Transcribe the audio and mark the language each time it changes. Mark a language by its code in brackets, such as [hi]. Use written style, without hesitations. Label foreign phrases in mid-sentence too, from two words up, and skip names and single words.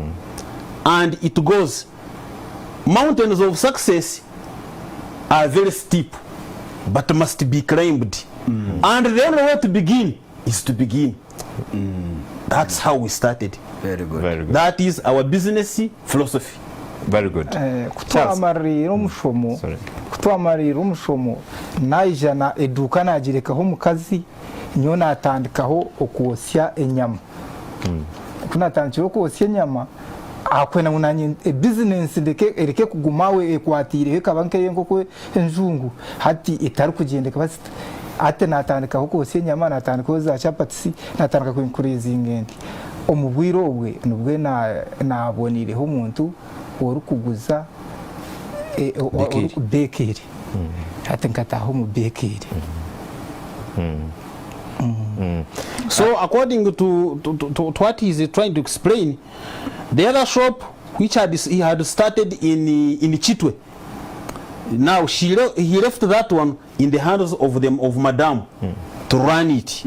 [en] And it goes, mountains of success are very steep, but must be climbed. And the only way to begin is to begin. That's how we started. Very good. Very good. That is our business philosophy. Very good. [nyn] kutwamarira umushomo [en] Sorry. [nyn] kutwamarira umushomo naijana eduka nagirekaho mukazi nyo natandikaho okwosya enyama kunatandikira okwosya enyama akwena munanye business ereke kugumawe ekwatire kaba nk'enkoko enjungu hati itari kugendeka basita ate natandikaho kwosya enyama natandikaho za chapati natandika kwinkureza ingende omubwiro obwe nubwe nabonireho umuntu orukuguza bakery ate nkataho mu bakery. [en] So according to what he is trying to explain, the other shop which he had started in Chitwe, now he left that one in the hands of Madame to run it.